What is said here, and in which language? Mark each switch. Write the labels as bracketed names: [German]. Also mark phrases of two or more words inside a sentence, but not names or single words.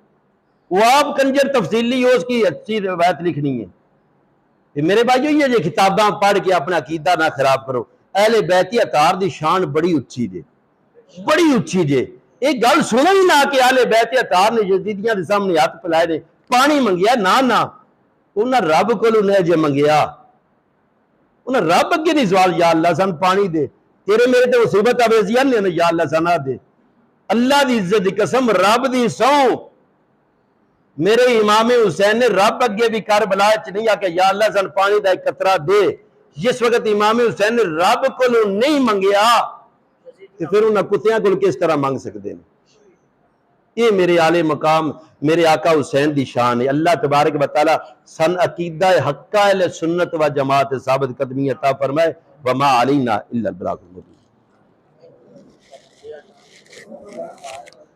[Urdu] وہ آپ کنجر تفصیلی ہو، اس کی اچھی روایت لکھنی ہے. [Punjabi] میرے بھائیو یہ جی کتاباں پڑھ کے اپنا عقیدہ نہ خراب کرو. اہل بیت اطہار دی شان بڑی اچھی جے، بڑی اچھی جے. ایک گل سنو ہی نہ کہ اہل بیت اطہار نے یزیدیاں دے سامنے ہاتھ پھیلائے نے پانی منگیا، نہ انہاں رب کولوں نہیں جے منگیا، انہاں رب اگے نہیں سوال یا اللہ سان پانی دے، تیرے میرے تے مصیبت آویزیاں نے یا اللہ سانا دے. اللہ دی عزت دی قسم رب دی سوں میرے امام حسین نے رب اگے بھی کربلا چ نہیں آ کہ یا اللہ سان پانی دا ایک قطرہ دے. جس وقت امام حسین نے رب کولوں نہیں منگیا تو پھر انہاں کتیاں کول [Urdu] کس طرح مانگ سکتے ہیں؟ [Punjabi] یہ میرے عالی مقام میرے آقا حسین دی شان ہے. اللہ تبارک و تعالی سن عقیدہ حقہ اہل سنت و جماعت ثابت قدمی عطا فرمائے. [Arabic] وما علینا الا البلاغ المبین.